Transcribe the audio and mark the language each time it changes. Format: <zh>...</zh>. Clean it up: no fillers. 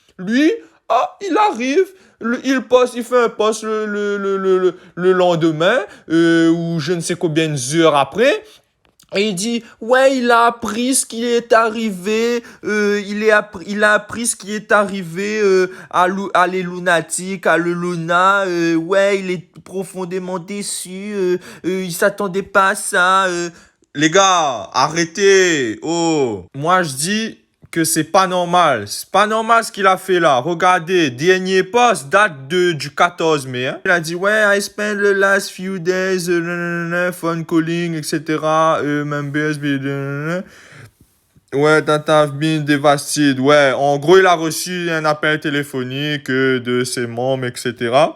<fr>Lui, ah, il arrive, il fait un post le lendemain, ou je ne sais combien d'heures après, et il dit, ouais, il a appris ce qui est arrivé, il a appris ce qui est arrivé à les lunatiques, à le Luna, ouais, il est profondément déçu, il s'attendait pas à ça. Les gars, arrêtez, oh. Moi, je dis que c'est pas normal. C'est pas normal ce qu'il a fait là. Regardez, dernier post date du 14 mai. Hein. Il a dit, ouais,</fr> <en>I spent the last few days, phone calling, etc. Members, ouais, that have been devastated.</en> <fr>Ouais, en gros, il a reçu un appel téléphonique de ses membres, etc.</fr>